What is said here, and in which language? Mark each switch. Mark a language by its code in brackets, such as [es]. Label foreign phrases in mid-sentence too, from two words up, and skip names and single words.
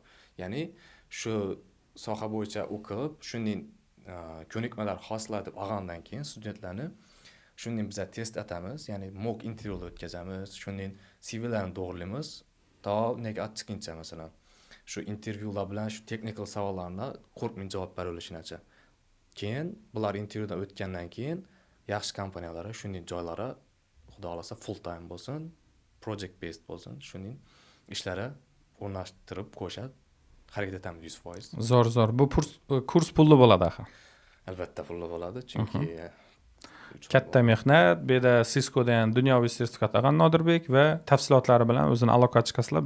[uz] Ya'ni shu soha bo'yicha o'qib, shunday ko'nikmalar hosillatib olgandan keyin studentlarni shunday biza test atamiz, ya'ni mock intervyular o'tkazamiz, shunday CVlarni to'g'rilaymiz, to nega chiqincha masalan. Shu intervyular bilan shu technical savollarni qo'rqmay javob berilishinacha. Keyin bular intervyudan o'tgandan keyin yaxshi kompaniyalarga shunday joylarga xudo xolasa [en] full time [uz] bo'lsin, [en] project based [uz] bo'lsin, shunday ishlarga o'rnashtirib qo'yishadi. Harakat etamiz 100%. Zo'r. Bu kurs pulli bo'ladi axir. Albatta pulli bo'ladi, chunki katta mehnat, bu yerda Ciscodan dunyoviy sertifikat olgan Nodirbek va tafsilotlari bilan o'zini aloqa chiqasizlar.